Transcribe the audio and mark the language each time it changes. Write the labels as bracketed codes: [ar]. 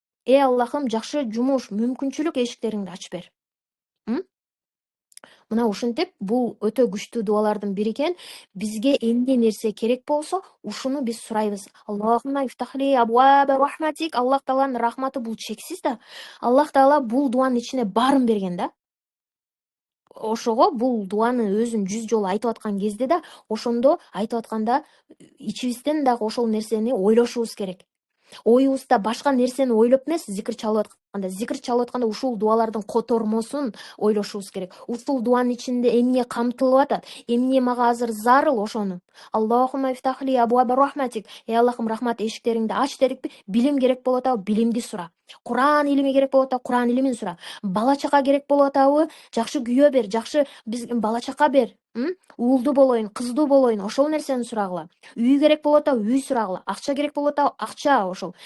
[ky] Аллахым, жакшы жумуш, мүмкүнчүлүк эшиктериңди ачып бер. Мына ушинтип бул өтө күчтүү дуалардын бири экен. Бизге эмне нерсе керек болсо, ушуну биз сурайбыз. [ar] Аллахумма ифтахли абуаба рахматик. [ky] Аллах Тааланын рахматы бул чексиз да. Аллах Таала бул дуанын ичине баарын берген да. Ошого бул дуаны өзүн 100 жолу айтып аткан кезде да, ошондо айтып атканда ичибизден дагы ошол нерсени ойлошубуз керек. Оюбузда башка нерсени ойлоп эмес, зикр чалып атканда ушул дуалардын котормосун ойлошубуз керек. Ушул дуанын ичинде эмне камтылып атат, эмне мага азыр зарыл ошону. [ar] Аллахумма ифтахли абуаба рахматик. [ky] Аллахым, рахмат эшиктериңди ач дедикпи? Билим керек болуп атабы? Билимди сура. Куран илими керек болуп атабы? Куран илимин сура. Бала чака керек болуп атабы? Жакшы күйөө бер, жакшы бала чака бер. Уулду болоюн, кыздуу болоюн, ошол нерсени сурагыла. Үй керек болуп атабы? Үй сурагыла. Акча керек болуп атабы? Акча ошол.